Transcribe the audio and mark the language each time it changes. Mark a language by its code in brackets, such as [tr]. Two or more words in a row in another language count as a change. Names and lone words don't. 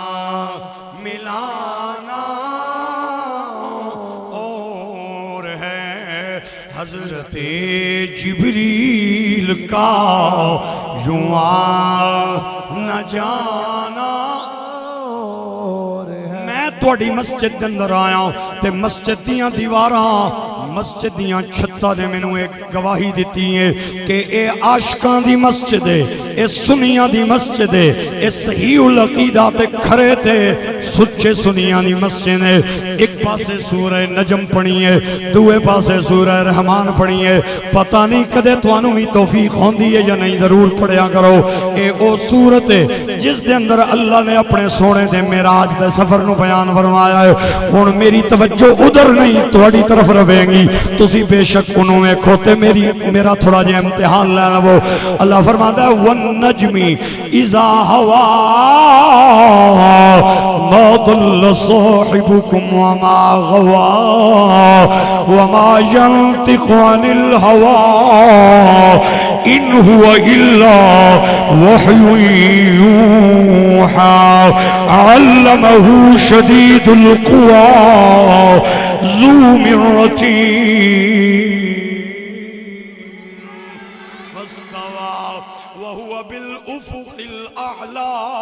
[ur] ملانا اور ہے حضرت جبریل کا یوں آنا جانا [pa] میں توڑی مسجد کے اندر آیا ہوں تے مسجد دیاں دیواراں مسجد دیاں چھتا دے میں نے ایک گواہی دیتی ہے کہ اے عاشقان دی مسجد ہے اے سنیاں دی مسجد ہے اے صحیح العقیدہ تے کھرے تے سچے سنیاں دی مسجد ہے ایک پاسے سورہ نجم پڑھی ہے دوے پاسے سورہ رحمان پڑھی ہے پتہ نہیں کدے توانوں بھی توفیق ہوندی ہے یا نہیں ضرور پڑھیا کرو اے او سورت ہے جس دے اندر اللہ نے اپنے سونے دے معراج دے سفر نو بیان فرمایا ہے ہن میری توجہ ادھر نہیں تہاڈی طرف رہے گی تسی بے شک انہوں میں کھوتے میرا تھوڑا جے امتحان لینا [ur] وہ اللہ فرماتا ہے [ar] وَالنَّجْمِ اِذَا هَوَا مَا ضَلَّ صَاحِبُكُمْ وَمَا غَوَا وَمَا يَنْطِقُ عَنِ الْهَوَا إِنْ هُوَ إِلَّا وَحْيٌ يُوحَى عَلَّمَهُ شَدِيدُ الْقُوَى ذو مرة فاستوى وهو بالأفق الأعلى